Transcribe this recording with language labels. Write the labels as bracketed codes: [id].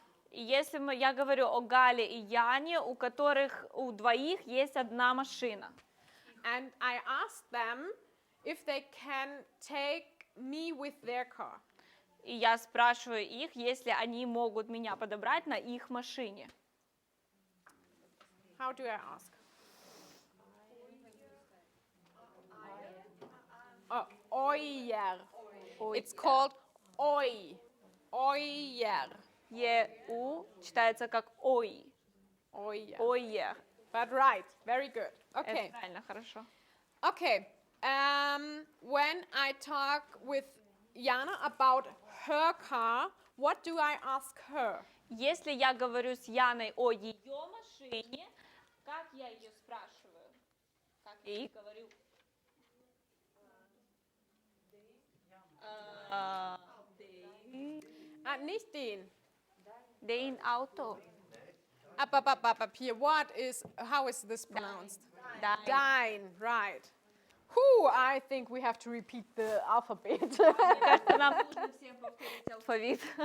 [ru] И если я говорю о Гале и Яне, у которых у двоих есть одна машина, [en] and I ask them if they can take me with their car. [ru] и я спрашиваю их, если они могут меня подобрать на их машине. [en] How do I ask? Euer. It's called oi. Euer. [ru] Е-у читается как ой. [de] Euer. Ойер. [en] But right, very good. Okay. [ru] Это правильно, хорошо. [en] Okay. When I talk with Jana about her car, what do I ask her? [ru] Если я говорю с Яной о ее машине, как я ее спрашиваю? Как я ей говорю? [de] Nicht den. Dein Auto. [en] Here, how is this pronounced? [de] Dein. [en] Dein, right. Whew, I think we have to repeat the alphabet. [ru] Кажется, нам нужно всем повторить алфавит.